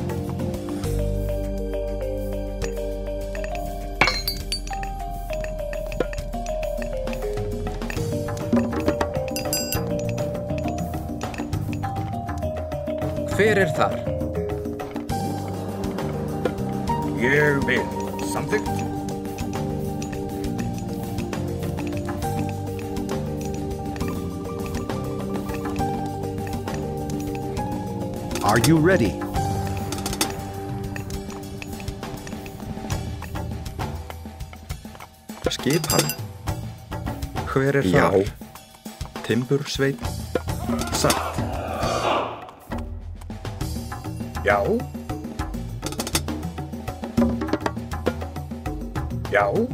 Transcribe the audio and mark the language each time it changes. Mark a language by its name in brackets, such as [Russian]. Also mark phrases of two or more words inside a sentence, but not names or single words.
[Icelandic] Hver er þar? Ég vil. Samþykkt. [English] Are you ready? [Icelandic] Skipan. Hver er Já. þar? Timbursveinn. Satt. Já. Já.